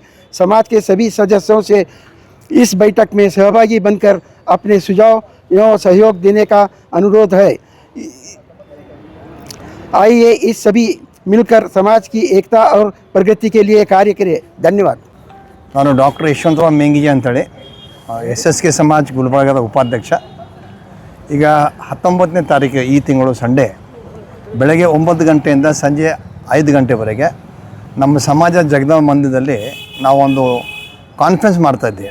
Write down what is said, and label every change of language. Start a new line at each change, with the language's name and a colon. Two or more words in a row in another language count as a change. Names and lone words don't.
Hindi: समाज के सभी सदस्यों से इस बैठक में सहभागी बनकर अपने सुझाव एवं सहयोग देने का अनुरोध है। आइए इस सभी मिलकर समाज की एकता और प्रगति के लिए कार्य करें। धन्यवाद।
Kannada: ನಾನು ಡಾಕ್ಟರ್ ಯಶವಂತರಾವ್ ಮೇಂಗಿಜೆ ಅಂತೇಳಿ SSK ಸಮಾಜ್ ಗುಲ್ಬರ್ಗದ ಉಪಾಧ್ಯಕ್ಷ. ಈಗ 19ನೇ ತಾರೀಕು ಈ ತಿಂಗಳು ಸಂಡೇ ಬೆಳಗ್ಗೆ 9 ಗಂಟೆಯಿಂದ ಸಂಜೆ 5 ಗಂಟೆವರೆಗೆ ನಮ್ಮ ಸಮಾಜ ಜಗದಮ್ಮ ಮಂದಿರದಲ್ಲಿ ನಾವೊಂದು ಕಾನ್ಫರೆನ್ಸ್ ಮಾಡ್ತಾಯಿದ್ದೀವಿ.